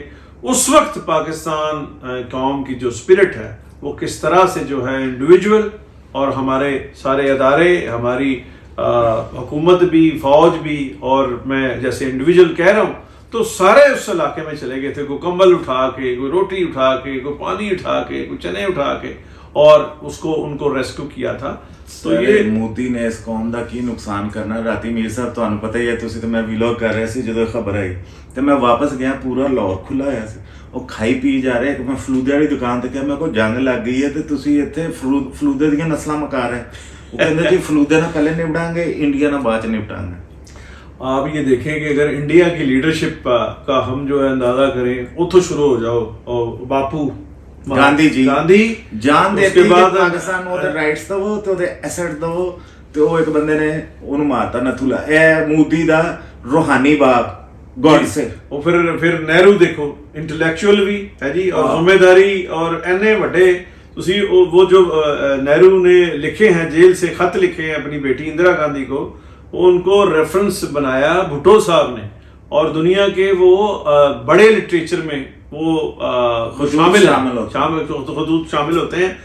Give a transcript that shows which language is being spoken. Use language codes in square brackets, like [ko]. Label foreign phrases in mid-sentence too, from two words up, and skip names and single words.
[ur] اس وقت پاکستان قوم کی جو اسپرٹ ہے وہ کس طرح سے جو ہے انڈیویجول اور ہمارے سارے ادارے, ہماری حکومت بھی, فوج بھی, اور میں جیسے انڈیویجول کہہ رہا ہوں, تو سارے اس علاقے میں چلے گئے تھے. کوئی کمبل اٹھا کے, کوئی روٹی اٹھا کے, کوئی پانی اٹھا کے, کوئی چنے اٹھا کے, اور اس کو ان کو ریسکیو کیا تھا. تو یہ [pa] ਮੋਦੀ ਨੇ ਇਸ ਕੌਮ ਦਾ ਕੀ ਨੁਕਸਾਨ ਕਰਨਾ. ਰਾਤੀ ਮੀਰ ਸਾਹਿਬ ਤੁਹਾਨੂੰ ਪਤਾ ਹੀ ਹੈ, ਤੁਸੀਂ ਤੇ ਮੈਂ ਵੀਲੌਗ ਕਰ ਰਿਹਾ ਸੀ ਜਦੋਂ ਖਬਰ ਆਈ ਤੇ ਮੈਂ ਵਾਪਸ ਗਿਆ, ਪੂਰਾ ਲਾਹੌਰ ਖੁੱਲਾ ਹੋਇਆ ਸੀ, ਉਹ ਖਾਈ ਪੀ ਜਾ ਰਹੇ. ਮੈਂ ਫਲੂਦੇ ਵਾਲੀ ਦੁਕਾਨ ਤੇ ਕਿਹਾ ਮੈਂ ਕੋਈ ਜੰਗ ਲੱਗ ਗਈ ਹੈ ਤੇ ਤੁਸੀਂ ਇੱਥੇ ਫਲੂਦੇ ਦੀਆਂ ਨਸਲਾਂ ਮਕਾ ਰਹੇ. ਉਹ ਕਹਿੰਦੇ ਜੀ ਫਲੂਦੇ ਨਾਲ ਪਹਿਲੇ ਨਿਪਟਾਂਗੇ, ਇੰਡੀਆ ਨਾਲ ਬਾਅਦ ਚ ਨਿਪਟਾਂਗੇ. [ur] آپ یہ دیکھیں کہ اگر انڈیا کی لیڈرشپ کا ہم جو ہے اندازہ کریں, [pa] اتوں شروع ہو جاؤ, [ur] اور باپو [pa] ਗਾਂਧੀ ਜੀ ਜਾਨ ਦੇ [ur] کے بعد [pa] ਪਾਕਿਸਤਾਨ ਨੂੰ ਉਹਦੇ ਰਾਈਟਸ ਦਵੋ ਤੇ ਉਹਦੇ ਐਸੈਟ ਦਵੋ, ਤੇ ਉਹ ਇੱਕ ਬੰਦੇ ਨੇ ਉਹਨੂੰ ਮਾਰਤਾ ਨਥੂਲਾ. ਇਹ ਮੋਦੀ ਦਾ ਰੂਹਾਨੀ ਬਾਪ ਗੋਡ ਸੇ. ਉਹ ਫਿਰ ਨਹਿਰੂ ਦੇਖੋ, ਇੰਟੈਲੈਕਚੁਅਲ ਵੀ ਹੈ ਜੀ, اور ਜ਼ਿੰਮੇਦਾਰੀ, اور ਐਨੇ ਵੱਡੇ ਤੁਸੀਂ [ur] وہ جو نہرو نے لکھے ہیں, جیل سے خط لکھے ہیں اپنی بیٹی اندرا گاندھی کو, ان کو ریفرنس بنایا بھٹو صاحب نے, اور دنیا کے وہ بڑے لٹریچر میں وہ خطوط شامل ہوتے ہیں.